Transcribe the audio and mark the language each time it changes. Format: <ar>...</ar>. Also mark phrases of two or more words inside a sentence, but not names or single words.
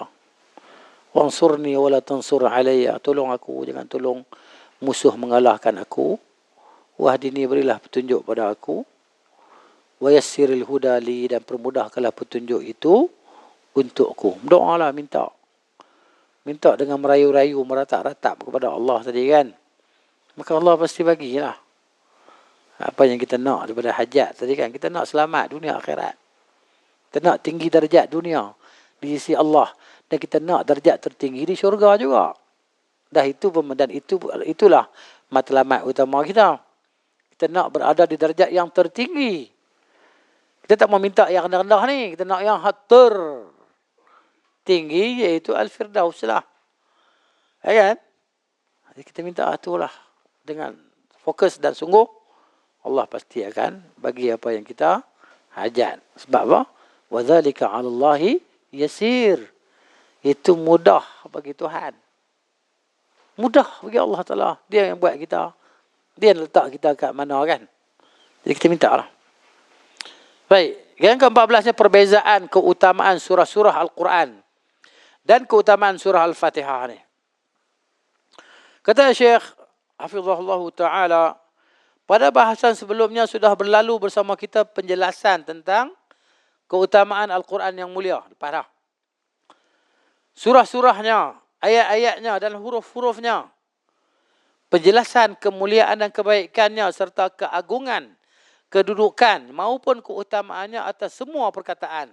<ar>وانصرني ولا تنصر علي,</ar> <ms>tolong aku, jangan tolong musuh mengalahkan aku. Wahdini, berilah petunjuk pada aku.</ms> <ar>ويسر الهدى لي,</ar> <ms>dan permudahkanlah petunjuk itu untukku. Doalah, minta. Minta dengan merayu-rayu, meratap-ratap kepada Allah tadi kan. Maka Allah pasti bagilah. Apa yang kita nak daripada hajat tadi kan. Kita nak selamat dunia akhirat. Kita nak tinggi darjat dunia di sisi Allah. Dan kita nak darjat tertinggi di syurga juga. Dah itu, dan itulah matlamat utama kita. Kita nak berada di darjat yang tertinggi. Kita tak mau minta yang rendah-rendah ni. Kita nak yang tinggi, iaitu Al-Firdaus lah. Ya kan? Jadi kita minta itulah. Dengan fokus dan sungguh, Allah pasti akan bagi apa yang kita hajat. Sebab apa? وَذَلِكَ عَلَى اللَّهِ يَسِيرٌ. Itu mudah bagi Tuhan. Mudah bagi</ms> <ar>الله تعالى.</ar> <ms>Dia yang buat kita. Dia yang letak kita kat mana kan. Jadi kita minta lah. Baik, yang ke-14nya perbezaan keutamaan surah-surah Al-Quran dan keutamaan surah Al-Fatihah ni. Kata Syekh</ms> <ar>حفظه الله تعالى,</ar> <id>pada bahasan sebelumnya sudah berlalu bersama kita penjelasan tentang keutamaan Al-Quran yang mulia. Parah. Surah-surahnya, ayat-ayatnya dan huruf-hurufnya. Penjelasan kemuliaan dan kebaikannya serta keagungan, kedudukan maupun keutamaannya atas semua perkataan.</id>